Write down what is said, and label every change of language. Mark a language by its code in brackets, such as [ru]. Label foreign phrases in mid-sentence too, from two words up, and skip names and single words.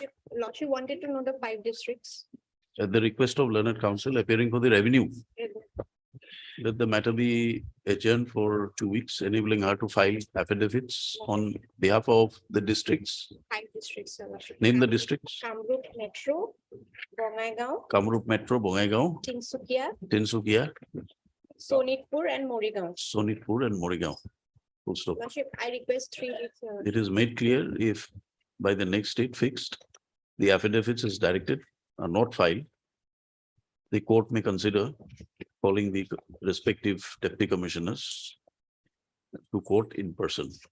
[en] Lordship wanted to know the 5 districts. at the request of learned counsel appearing for the revenue. Let the matter be adjourned for 2 weeks, enabling her to file affidavits on behalf of the districts. 5 districts, Your Lordship. Name the districts: Kamrup Metro, Bongaigaon, Kamrup Metro, Bongaigaon, Tinsukia, Tinsukia, Sonitpur and Morigaon. Sonitpur and Morigaon. Full stop. Lordship, I request 3 weeks. It is made clear if by the next date fixed, the affidavits as directed are not filed, the court may consider calling the respective deputy commissioners to court in person.